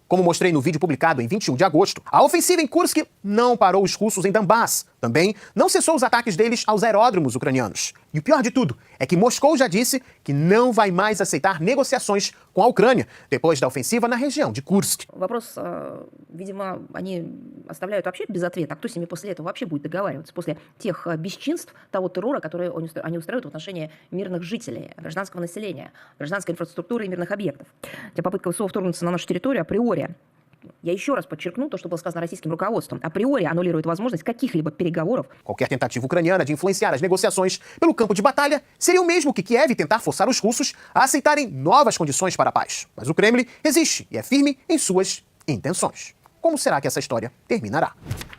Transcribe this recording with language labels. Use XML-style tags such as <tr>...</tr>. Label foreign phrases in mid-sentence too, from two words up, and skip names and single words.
<pt>Como mostrei no vídeo publicado em 21 de agosto, a ofensiva em Kursk não parou os russos em Donbass. Também não cessou os ataques deles aos aeródromos ucranianos. E o pior de tudo é que Moscou já disse que não vai mais aceitar negociações com a Ucrânia depois da ofensiva na região de Kursk.</pt> <ru>Вопрос, видимо, они оставляют вообще без ответа. А кто с ними после этого вообще будет договариваться? После тех бесчинств, того террора, который они устраивают в отношении мирных жителей, гражданского населения, гражданской инфраструктуры и мирных объектов. Хотя попытка ВСУ вторгнуться на нашу территорию априори, я еще раз подчеркну то, что было сказано российским руководством, априори аннулирует возможность каких-либо переговоров.</ru> <pt>Qualquer tentativa ucraniana de influenciar as negociações pelo campo de batalha seria o mesmo que Kiev tentar forçar os russos a aceitarem novas condições para a paz. Mas o Kremlin resiste e é firme em suas intenções. Como será que essa história terminará?</pt>